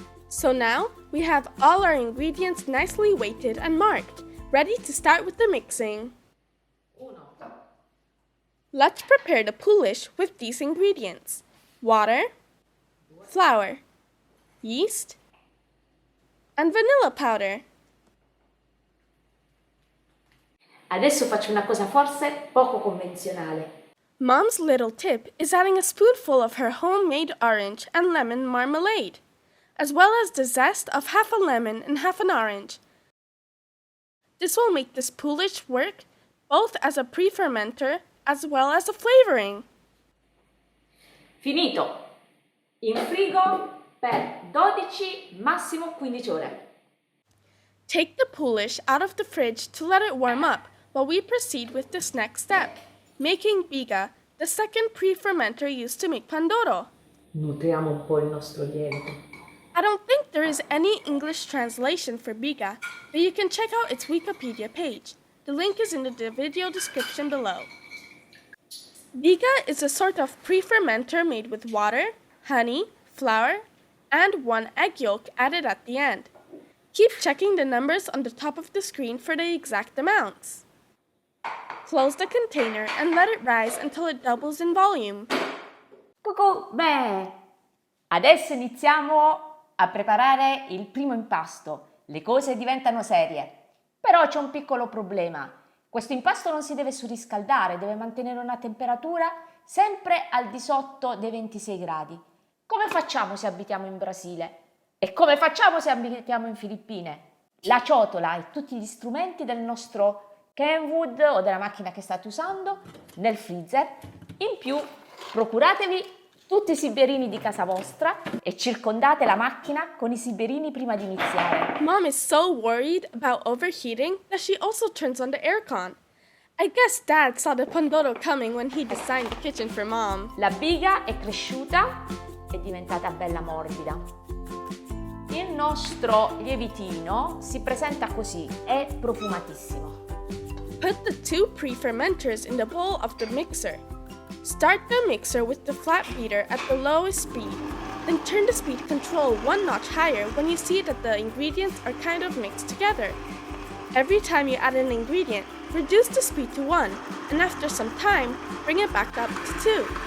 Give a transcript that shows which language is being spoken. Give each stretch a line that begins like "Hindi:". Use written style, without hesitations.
English: So now, we have all our ingredients nicely weighted and marked, ready to start with the mixing. Let's prepare the poulish with these ingredients: water, flour, yeast, and vanilla powder.
Italian: Adesso faccio una cosa forse poco convenzionale.
English: Mom's little tip is adding a spoonful of her homemade orange and lemon marmalade, as well as the zest of half a lemon and half an orange. This will make this poulish work both as a pre-fermenter as well as a flavoring.
Italian: Finito! In frigo per 12, massimo 15 ore.
English: Take the poulish out of the fridge to let it warm up while we proceed with this next step, making biga, the second pre-fermenter used to make pandoro.
Italian: Nutriamo un po' il nostro lievito.
English: I don't think there is any English translation for biga, but you can check out its Wikipedia page. The link is in the video description below. Biga is a sort of pre-fermenter made with water, honey, flour, and 1 egg yolk added at the end. Keep checking the numbers on the top of the screen for the exact amounts. Close the container and let it rise until it doubles in volume.
Italian: Cucù, beh! Adesso iniziamo a preparare il primo impasto. Le cose diventano serie. Però c'è un piccolo problema. Questo impasto non si deve surriscaldare, deve mantenere una temperatura sempre al di sotto dei 26 gradi. Come facciamo se abitiamo in Brasile? E come facciamo se abitiamo in Filippine? La ciotola e tutti gli strumenti del nostro Kenwood o della macchina che state usando nel freezer. In più, procuratevi tutti i sibierini di casa vostra e circondate la macchina con i sibierini prima di iniziare.
English: Mom is so worried about overheating that she also turns on the aircon. I guess Dad saw the pandoro coming when he designed the kitchen for Mom.
Italian: La biga è cresciuta, è diventata bella morbida. Il nostro lievitino si presenta così, è profumatissimo.
English: Put the 2 pre-fermenters in the bowl of the mixer. Start the mixer with the flat beater at the lowest speed, then turn the speed control 1 notch higher when you see that the ingredients are kind of mixed together. Every time you add an ingredient, reduce the speed to 1, and after some time, bring it back up to 2.